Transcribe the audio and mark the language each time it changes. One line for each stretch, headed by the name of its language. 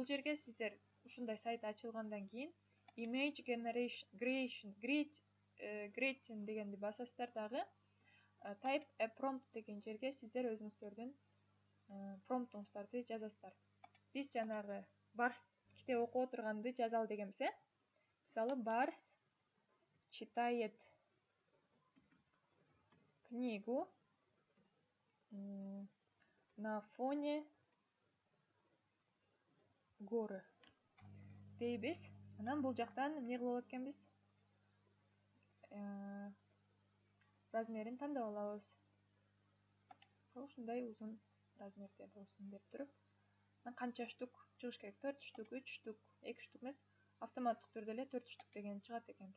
Kyrgyz: Бул жерге сиздер ушундай сайт ачылгандан кийин
English: image generation creating
Kyrgyz: дегенди басасыздар дагы.
English: Type a prompt
Kyrgyz: деген жерге сиздер өзүңүздөрдүн промптуңуздарды жазасыздар. Биз жанагы Барс китеп окуп отурганды жазалы дегенбиз. Мисалы,
Russian: Барс читает книгу на фоне горы
Kyrgyz: дейбиз. Анан бул жактан эмне кылып алат экенбиз? Размерин тандап алабыз. Ушундай узун размерде болсун деп туруп. Канча штук чыгыш керек? 4 штук, 3 штук, 2 штук эмес, автоматтык түрдө эле 4 штук деген чыгат экен.